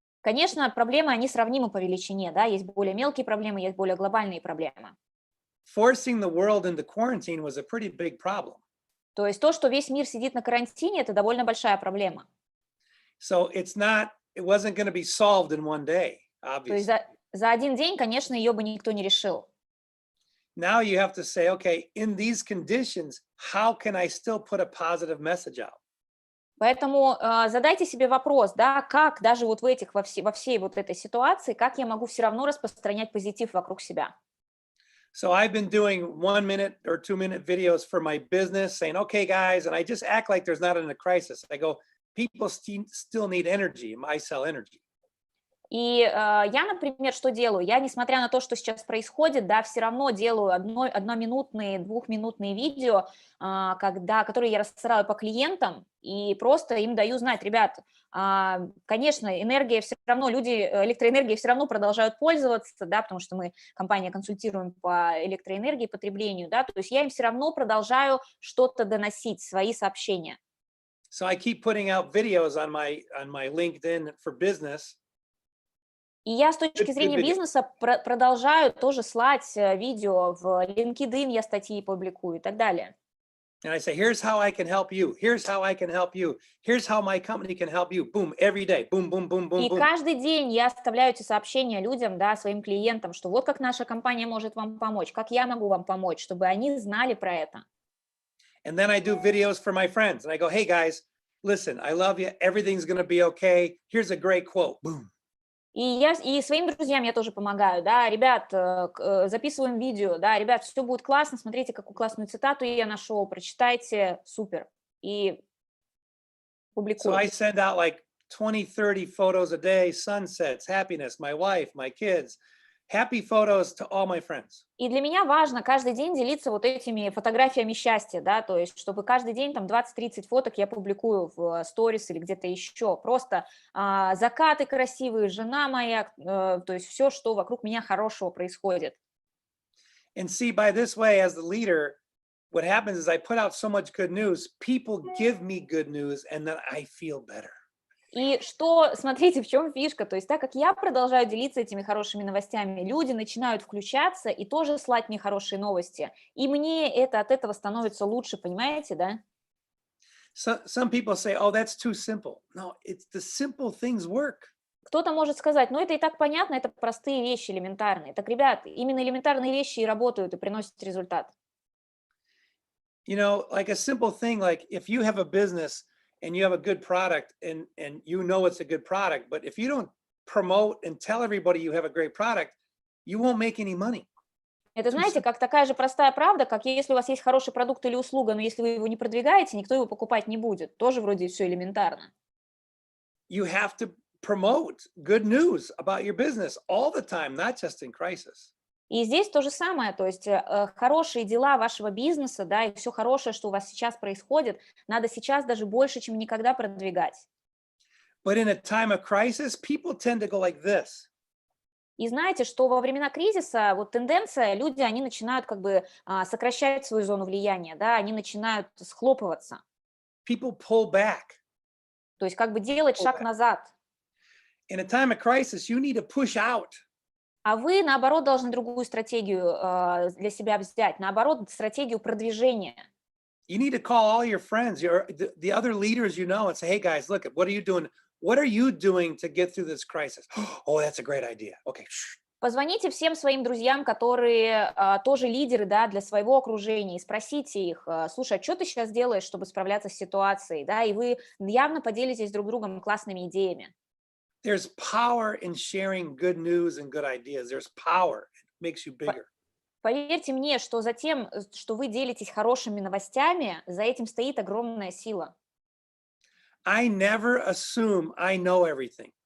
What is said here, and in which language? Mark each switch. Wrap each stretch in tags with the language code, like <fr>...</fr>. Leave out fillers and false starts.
<ru>Конечно, проблемы, они сравнимы по величине, да, есть более мелкие проблемы, есть более глобальные проблемы.</ru> <en>Forcing the world into quarantine was a pretty big problem.</en> <ru>То есть то, что весь мир сидит на карантине, это довольно большая проблема.</ru> <en>So it wasn't going to be solved in one day,</en> <ru>То есть</ru> <en>obviously.</en> <ru>за один день, конечно, ее бы никто не решил.</ru> <en>Now you have to say, okay, in these conditions, how can I still put a positive message out?</en> <ru>Поэтому задайте себе вопрос, да, как даже вот во всей вот этой ситуации, как я могу все равно распространять позитив вокруг себя.</ru> <en>So I've been doing 1 minute or 2 minute videos for my business saying, okay, guys, and I just act like there's not a crisis. I go, people still need energy. I sell energy.</en> <ru>И я, например, что делаю? Я, несмотря на то, что сейчас происходит, да, все равно делаю одноминутные, двухминутные видео, которые я рассылаю по клиентам, и просто им даю знать, ребят, конечно, энергия все равно, электроэнергией все равно продолжают пользоваться, да, потому что мы, компания, консультируем по электроэнергии, потреблению, да, то есть я им все равно продолжаю что-то доносить, свои сообщения.</ru> <en>So I keep putting out videos on my LinkedIn for business.</en> <ru>И я с точки зрения</ru> <en>video.</en> <ru>бизнеса продолжаю тоже слать видео в LinkedIn, я статьи публикую и так далее.</ru> <en>And I say, here's how I can help you. Here's how I can help you. Here's how my company can help you. Boom, every day. Boom, boom, boom, boom,</en> <ru>И</ru> <en>boom.</en> <ru>каждый день я оставляю эти сообщения людям, да, своим клиентам, что вот как наша компания может вам помочь, как я могу вам помочь, чтобы они знали про это.</ru> <en>And then I do videos for my friends. And I go, hey, guys, listen, I love you. Everything's going to be okay. Here's a great quote. Boom.</en> <ru>И своим друзьям я тоже помогаю, да, ребят, записываем видео, да, ребят, все будет классно, смотрите, какую классную цитату я нашел, прочитайте, супер, и</ru> <en>So</en> <ru>публикую.</ru> <en>I send out like 20, 30 photos a day, sunsets, happiness, my wife, my kids, happy photos to all my friends.</en> <ru>И для меня важно каждый день делиться вот этими фотографиями счастья, да, то есть чтобы каждый день там 20-30 фоток я публикую в сторис или где-то еще, просто закаты красивые, жена моя, то есть все, что вокруг меня хорошего происходит.</ru> <en>And see, by this way, as the leader, what happens is I put out so much good news, people give me good news, and then I feel better.</en> <ru>И что, смотрите, в чем фишка, то есть так как я продолжаю делиться этими хорошими новостями, люди начинают включаться и тоже слать мне хорошие новости, и мне от этого становится лучше, понимаете, да?</ru> <en>So, some people say, oh, that's too simple. No, it's the simple things work.</en> <ru>Кто-то может сказать, ну это и так понятно, это простые вещи, элементарные. Так, ребят, именно элементарные вещи и работают, и приносят результат.</ru> <en>You know, like a simple thing, like if you have a business and you have a good product and you know it's a good product, but if you don't promote and tell everybody you have a great product, you won't make any money.</en> <ru>Это, знаете, как такая же простая правда, как если у вас есть хороший продукт или услуга, но если вы его не продвигаете, никто его покупать не будет. Тоже вроде все элементарно.</ru> <en>You have to promote good news about your business all the time, not just in crisis.</en> <ru>И здесь то же самое, то есть хорошие дела вашего бизнеса, да, и все хорошее, что у вас сейчас происходит, надо сейчас даже больше, чем никогда продвигать.</ru> <en>But in a time of crisis, people tend to go like this.</en> <ru>И знаете, что во времена кризиса вот тенденция, люди, они начинают как бы сокращать свою зону влияния, да, они начинают схлопываться,</ru> <en>People pull back.</en> <ru>то есть как бы делать шаг назад.</ru> <en>In a time of crisis, you need to push out.</en> <ru>А вы, наоборот, должны другую стратегию для себя взять, наоборот, стратегию продвижения.</ru> <en>You need to call all your friends, the other leaders you know, and say, hey guys, look, what are you doing? What are you doing to get through this crisis? Oh, that's a great idea. Okay.</en> <ru>Позвоните всем своим друзьям, которые тоже лидеры, да, для своего окружения, и спросите их, слушай, а что ты сейчас делаешь, чтобы справляться с ситуацией, да, и вы явно поделитесь друг другом классными идеями.</ru> <en>There's power in sharing good news and good ideas. There's power. It makes you bigger.</en> <ru>Поверьте мне, что за тем, что вы делитесь хорошими новостями, за этим стоит огромная сила.</ru> <en>I never assume I know everything.</en>